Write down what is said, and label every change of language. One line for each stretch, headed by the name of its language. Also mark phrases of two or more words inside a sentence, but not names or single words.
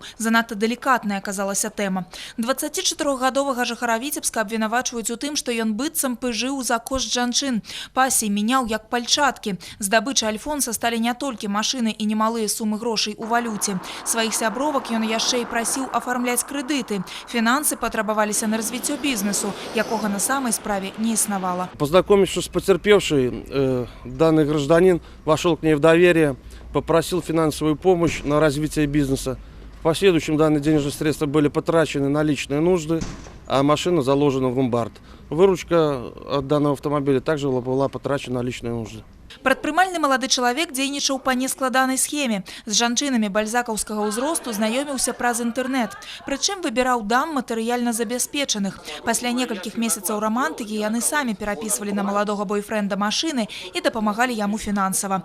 Belarusian: Занадта далікатная аказалася тэма. 24-гадовага жыхара Віцебска абвінавачваюць у тым, што ён быццам пыжыў за кошт жанчын. Пасій мяняў як пальчаткі. Здабычай Альфонса сталі не толькі машыны і немалыя сумы грошай у валюце. Сваіх сябровак ён яшчэ і прасіў афармляць крэдыты. Фінансы патрабаваліся на развіццё бізнесу, якога на самай справе не існавала.
Russian: Познакомившись с потерпевшей, данный гражданин вошел к ней в доверие, попросил финансовую помощь на развитие бизнеса. В последующем данные денежные средства были потрачены на личные нужды, а машина заложена в ломбард. Выручка от данного автомобиля также была потрачена на личные нужды.
Belarusian: Прадпрымальны малады чалавек дзейнічаў па нескладанай схеме. З жанчынамі бальзакаўскага ўзросту знаёміўся праз інтэрнэт. Прычым выбіраў дам матэрыяльна забяспечаных. Пасля некалькіх месяцаў рамантыкі яны самі перапісвалі на маладога бойфрэнда машыны і дапамагалі яму фінансава.